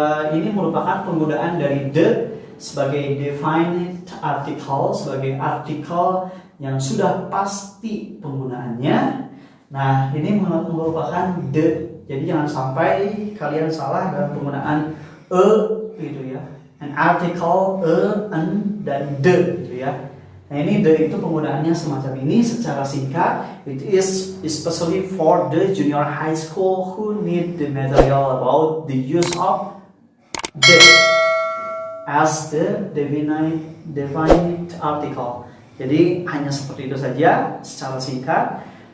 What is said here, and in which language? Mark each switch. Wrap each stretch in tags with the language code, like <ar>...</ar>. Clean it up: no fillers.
<id>ini merupakan penggunaan dari the sebagai definite article, sebagai artikel yang sudah pasti penggunaannya. Nah, ini merupakan the. Jadi jangan sampai kalian salah dalam penggunaan gitu ya. An article, an, dan the gitu ya. Nah, ini the itu penggunaannya semacam ini secara singkat.</id> <en>It is especially for the junior high school who need the material about the use of the as the definite article.</en> <id>Jadi hanya seperti itu saja secara singkat.</id>